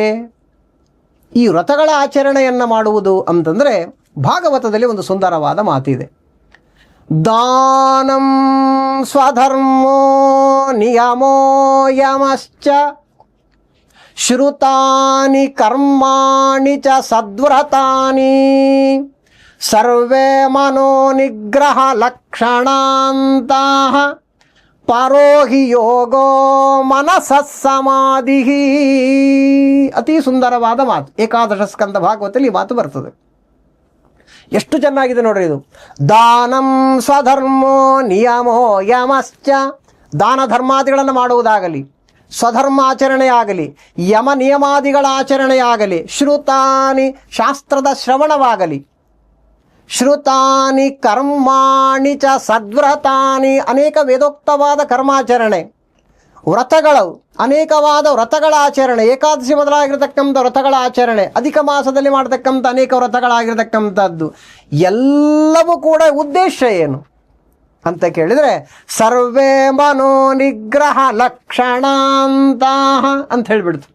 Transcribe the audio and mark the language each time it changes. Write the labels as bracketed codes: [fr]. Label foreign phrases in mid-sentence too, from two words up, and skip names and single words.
[kn] ಈ ವ್ರತಗಳ ಆಚರಣೆಯನ್ನು ಮಾಡುವುದು ಅಂತಂದರೆ ಭಾಗವತದಲ್ಲಿ ಒಂದು ಸುಂದರವಾದ ಮಾತಿದೆ. [sa] ದಾನಂ ಸ್ವಧರ್ಮೋ ನಿಯಮೋ ಯಮಶ್ಚ ಶ್ರುತಾನಿ ಕರ್ಮಾಣಿ ಚ ಸದ್ವ್ರತಾನಿ ಸರ್ವೇ ಮನೋನಿಗ್ರಹ ಲಕ್ಷಣಾಂತಹ ಪರೋಹಿ ಯೋಗೋ ಮನಸಃ ಸಮಾಧಿ. [kn] ಅತಿ ಸುಂದರವಾದ ಮಾತು. ಏಕಾದಶ ಸ್ಕಂದ ಭಾಗವತದಲ್ಲಿ ಈ ಮಾತು ಬರ್ತದೆ. ಎಷ್ಟು ಚೆನ್ನಾಗಿದೆ ನೋಡ್ರಿ ಇದು. [sa] ದಾನಂ ಸ್ವಧರ್ಮೋ ನಿಯಮೋ ಯಮಶ್ಚ. [kn] ದಾನ ಧರ್ಮಾದಿಗಳನ್ನು ಮಾಡುವುದಾಗಲಿ, ಸ್ವಧರ್ಮಾಚರಣೆಯಾಗಲಿ, ಯಮ ನಿಯಮಾದಿಗಳ ಆಚರಣೆಯಾಗಲಿ, ಶ್ರುತಾನಿ ಶಾಸ್ತ್ರದ ಶ್ರವಣವಾಗಲಿ, [sa] ಶ್ರುತಾನಿ ಕರ್ಮಾಣಿ ಚ ಸದ್ವ್ರತಾನಿ [kn] ಅನೇಕ ವೇದೋಕ್ತವಾದ ಕರ್ಮಾಚರಣೆ, ವ್ರತಗಳು ಅನೇಕವಾದ ವ್ರತಗಳ ಆಚರಣೆ, ಏಕಾದಶಿ ಮೊದಲಾಗಿರ್ತಕ್ಕಂಥ ವ್ರತಗಳ ಆಚರಣೆ, ಅಧಿಕ ಮಾಸದಲ್ಲಿ ಮಾಡತಕ್ಕಂಥ ಅನೇಕ ವ್ರತಗಳಾಗಿರ್ತಕ್ಕಂಥದ್ದು ಎಲ್ಲವೂ ಕೂಡ ಉದ್ದೇಶ ಏನು ಅಂತ ಕೇಳಿದರೆ [sa] ಸರ್ವೇ ಮನೋನಿಗ್ರಹ ಲಕ್ಷಣಾಂತಹ [kn] ಅಂತ ಹೇಳಿಬಿಡ್ತು.